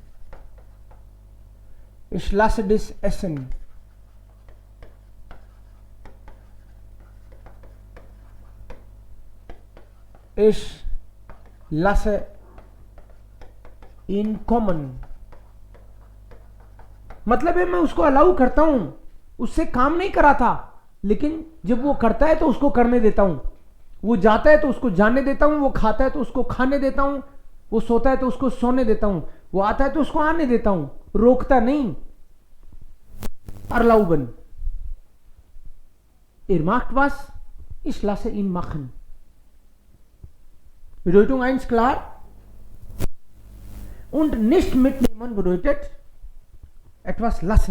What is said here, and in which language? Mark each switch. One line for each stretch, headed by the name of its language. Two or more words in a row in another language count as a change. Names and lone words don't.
German: Ich lasse dies essen. Ich lasse ihn kommen.
Hindi: मतलब है मैं उसको अलाउ करता हूं, उससे काम नहीं कराता, लेकिन जब वो करता है तो उसको करने देता हूं, वो जाता है तो उसको जाने देता हूं, वो खाता है तो उसको खाने देता हूं, वो सोता है तो उसको सोने देता हूं, वो आता है तो उसको आने देता हूं, रोकता नहीं.
German: Erlauben. Macht was, ich lasse ihn machen. Bedeutung 1 klar. Und nicht mitnehmen bedeutet etwas lassen.